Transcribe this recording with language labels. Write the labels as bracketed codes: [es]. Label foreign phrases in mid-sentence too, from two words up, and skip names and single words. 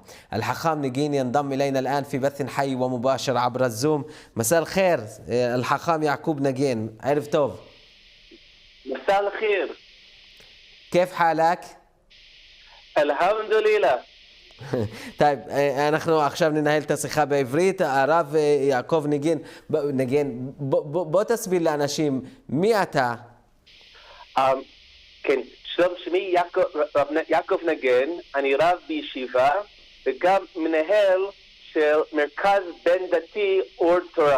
[ar] الحاخام نجين ينضم إلينا الآن في بث حي ومباشر عبر الزوم. مساء الخير الحاخام يعقوب نجين، [he] ערב טוב. [ar] مساء الخير، كيف حالك؟ الحمد لله. [he] طيب אנחנו עכשיו ננהל את השיחה בעברית. הרב יעקב נגין, בוא תסביר לאנשים מי אתה. כן, שלום, שמי יעקב נגן, אני רב בישיבה וגם מנהל של מרכז בין דתי אור תורה.